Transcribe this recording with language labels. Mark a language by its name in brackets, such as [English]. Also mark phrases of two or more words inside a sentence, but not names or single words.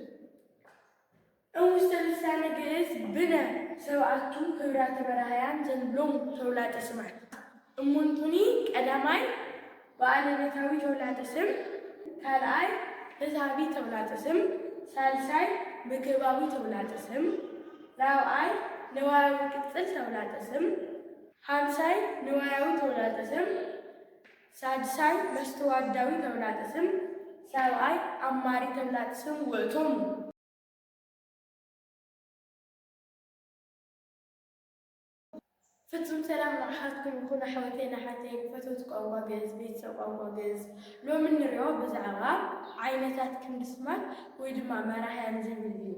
[Geez] ውስተ ልሳነ ግዕዝ ብነ ሰብአቱ ህብራተ መራሕያን ዘንብሎም ተውላጠ ስማት እሙንቱኒ ቀዳማይ ባለቤታዊ ተውላጠ ስም፣ ካልአይ ህዝባዊ ተውላጠ ስም፣ ሳልሳይ ምክባዊ ተውላጠ ስም፣ ራብዓይ ንዋያዊ ቅጽል ተውላጠ ስም፣ ሀምሳይ ንዋያዊ ተውላጠ ስም፣ ሳድሳይ መስተዋድዳዊ ተውላጠ ስም፣ ሰብአይ አማሪ ተውላጠ ስም ውእቶሙ። [Tigrinya] ፍጹም ሰላም ንዓኻትኩም ይኹን ኣሕዋተይና ሓተይ ፈተውቲ ቋንቋ ግዕዝ ቤተሰብ ቋንቋ ግዕዝ ሎሚ ንሪኦ ብዛዕባ ዓይነታት ክንዲ ስማት ወይ ድማ መራሕያን ዝብል እዩ።